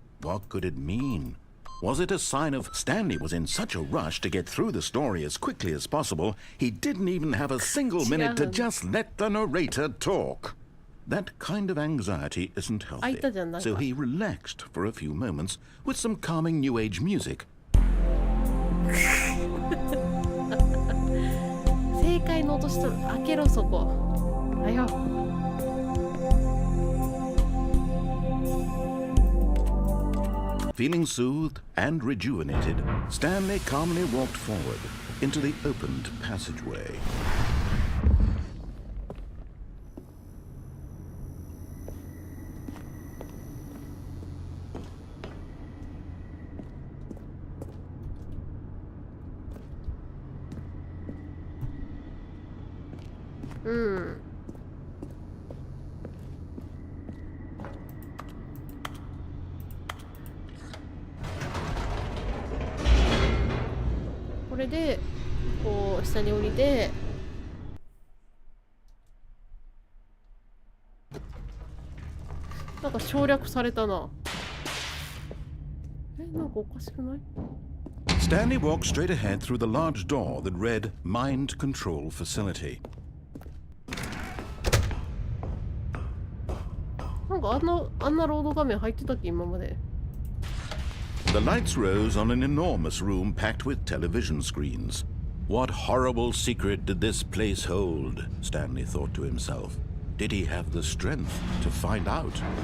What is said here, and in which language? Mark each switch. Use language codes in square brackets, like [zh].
[en] What could it mean? Was it a sign of Stanley was in such a rush to get through the story as quickly as possible, he didn't even have a single minute to just let the narrator talk? That kind of anxiety isn't healthy, so he relaxed for a few moments with some calming New Age music. [ja] 正解の音したら開けろそこ。はよ。 [en] Feeling soothed and rejuvenated, Stanley calmly walked forward into the opened passageway. Hmm. [ja] これでこう下に降りて、なんか省略されたな。なんかおかしくない？ [en] Stanley walked straight ahead through the large door that read Mind Control Facility. [ja] なんかあんなロード画面入ってたっけ今まで。 [en] The lights rose on an enormous room packed with television screens. What horrible secret did this place hold? Stanley thought to himself. Did he have the strength to find out?